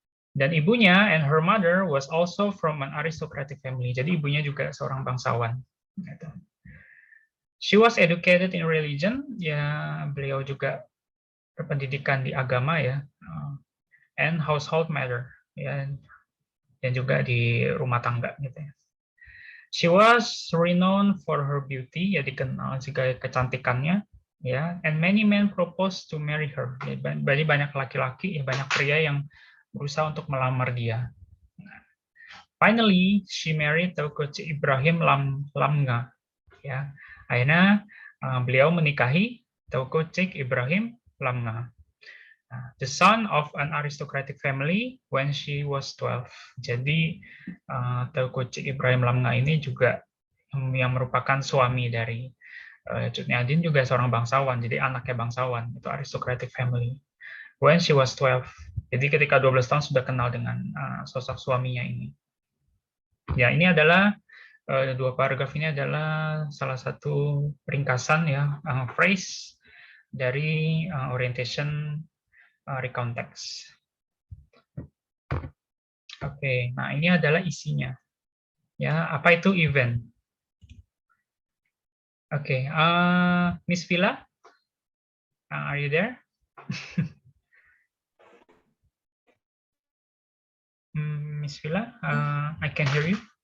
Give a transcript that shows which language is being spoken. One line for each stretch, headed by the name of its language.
Indonesian: Dan ibunya
English: and her mother was also from an aristocratic family.
Indonesian: Jadi ibunya juga seorang bangsawan. Gitu.
English: She was educated in religion.
Indonesian: Ya, beliau juga berpendidikan di agama ya.
English: And household matter.
Indonesian: Ya, dan juga di rumah tangga gitu ya.
English: She was renowned for her beauty,
Indonesian: ya dikenal sebagai kecantikannya, ya.
English: And many men proposed to marry her.
Indonesian: Jadi banyak laki-laki, ya banyak pria yang berusaha untuk melamar dia.
English: Finally, she married Teuku Ibrahim Lamnga.
Indonesian: Ya, akhirnya beliau menikahi Teuku Ibrahim Lamnga.
English: The son of an aristocratic family when she was 12.
Indonesian: Jadi Teuku Ibrahim Lamnga ini juga yang merupakan suami dari Cut Nyadin juga seorang bangsawan, jadi anaknya bangsawan, itu aristocratic family.
English: When she was 12.
Indonesian: Jadi ketika 12 tahun sudah kenal dengan sosok suaminya ini. Ya, ini adalah dua paragraf ini adalah salah satu ringkasan ya, phrase dari orientation recount text. Oke, nah ini adalah isinya. Ya, apa itu event?
English: Oke, Miss Villa, are you there? Miss Villa, I can hear you.